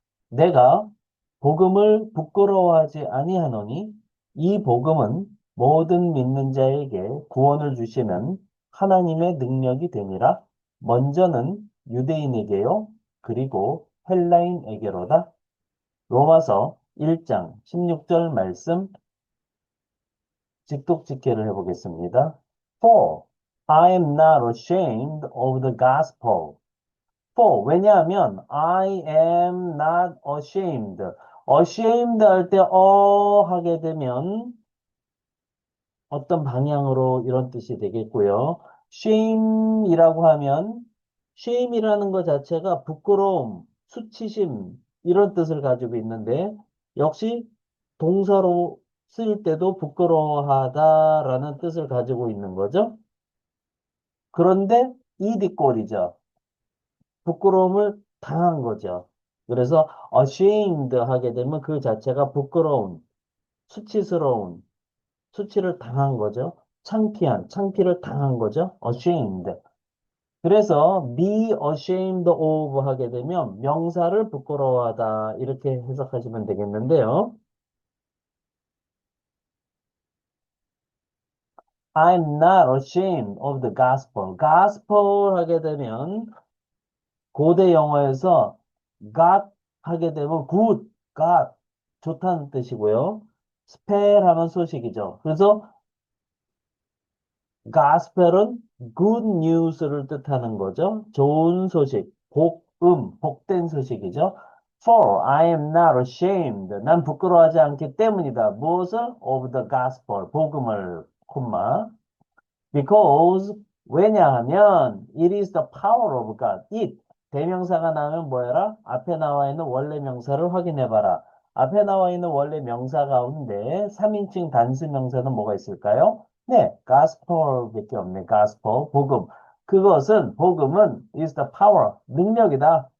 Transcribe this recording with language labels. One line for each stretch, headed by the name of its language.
Korean: 내가 복음을 부끄러워하지 아니하노니 이 복음은 모든 믿는 자에게 구원을 주시는 하나님의 능력이 됨이라. 먼저는 유대인에게요, 그리고 헬라인에게로다. 로마서 1장 16절 말씀 직독직해를 해보겠습니다.
English: For I am not ashamed of the gospel. For
Korean: 왜냐하면
English: I am not ashamed.
Korean: ashamed 할 때 하게 되면 어떤 방향으로 이런 뜻이 되겠고요. shame이라고 하면 shame이라는 것 자체가 부끄러움, 수치심 이런 뜻을 가지고 있는데 역시 동사로 쓰일 때도 부끄러워하다라는 뜻을 가지고 있는 거죠. 그런데 이 뒷골이죠. 부끄러움을 당한 거죠. 그래서 ashamed 하게 되면 그 자체가 부끄러운, 수치스러운, 수치를 당한 거죠. 창피를 당한 거죠. ashamed. 그래서
English: be ashamed of
Korean: 하게 되면 명사를 부끄러워하다 이렇게 해석하시면 되겠는데요.
English: I'm not ashamed of the gospel.
Korean: gospel 하게 되면 고대 영어에서 got 하게 되면 good, got 좋다는 뜻이고요. 스펠 하면 소식이죠. 그래서 gospel은
English: good news
Korean: 를 뜻하는 거죠. 좋은 소식, 복된 소식이죠.
English: For I am not ashamed.
Korean: 난 부끄러워하지 않기 때문이다. 무엇을?
English: Of the gospel.
Korean: 복음을, 콤마.
English: Because
Korean: 왜냐하면
English: it is the power of God.
Korean: it 대명사가 나오면 뭐해라? 앞에 나와 있는 원래 명사를 확인해 봐라. 앞에 나와 있는 원래 명사 가운데 3인칭 단수 명사는 뭐가 있을까요? 네, gospel밖에 없네. gospel 복음. 그것은 복음은
English: is the power
Korean: 능력이다.